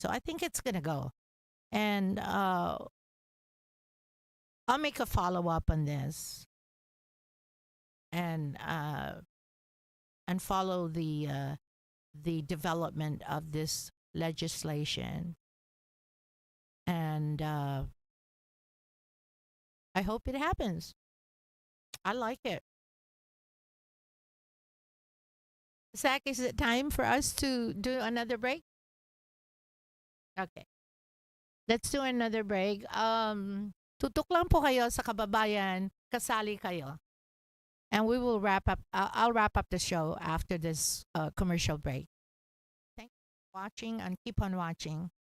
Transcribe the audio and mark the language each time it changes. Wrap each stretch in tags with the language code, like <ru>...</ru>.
<en>So I think it's gonna go, and I'll make a follow up on this, and follow the development of this legislation, and I hope it happens. I like it. Zach, is it time for us to do another break? Okay, let's do another break.</en> <tl>Tutok lang po kayo sa Kababayan, kasali kayo.</tl> <en>And we will wrap up. I'll wrap up the show after this commercial break. Thank you for watching, and keep on watching.</en>